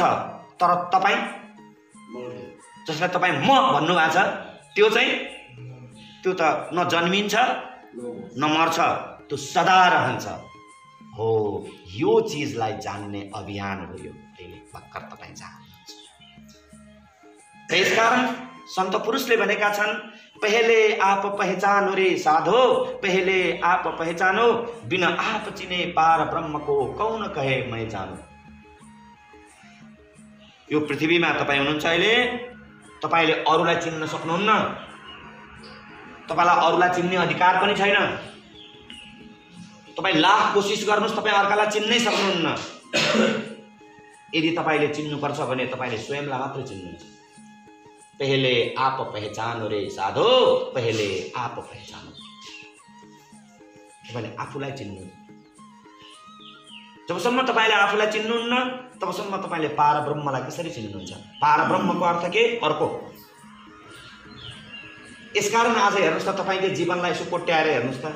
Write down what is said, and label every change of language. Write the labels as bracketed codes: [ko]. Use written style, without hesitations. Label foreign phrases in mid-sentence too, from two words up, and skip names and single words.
[ne] तर तपाई जसलाई तपाई म भन्नु भएको छ, त्यो त न जन्मिन्छ न मर्छ, त्यो सदा रहन्छ। हो, यो चीजलाई जान्ने अभियान हो यो। अहिले भर्खर तपाई जान्नुहुन्छ। त्यसकारण सन्त पुरुषले भनेका छन्, [hi] पहले आप पहचानो रे साधो, पहले आप पहचानो, बिना आप चिने पार ब्रह्म को कौन कहे मैं जानो। [ne] यो पृथ्वीमा तपाई हुनुहुन्छ अहिले, तपाईले अरूलाई चिन्न सक्नुहुन्न, तपाईलाई अरूलाई चिन्ने अधिकार पनि छैन। तपाई लाख कोसिस गर्नुस्, तपाई अर्कालाई चिन्नै सक्नुहुन्न। यदि तपाईले चिन्नुपर्छ भने तपाईले स्वयंलाई मात्र चिन्नुहुन्छ। [hi] पहले आप पहचानो रे साधो, पहले आप पहचानो। [ne] तपाईले आफूलाई चिन्नु। जबसम्म तपाईले आफूलाई चिन्नुहुन्न, तबसम्म तपाईले पार ब्रह्मलाई कसरी चिन्नुहुन्छ? पार ब्रह्मको अर्थ के? अर्को। यसकारण आज हेर्नुस् त, तपाईको जीवनलाई यसो कोट्याएर हेर्नुस् त।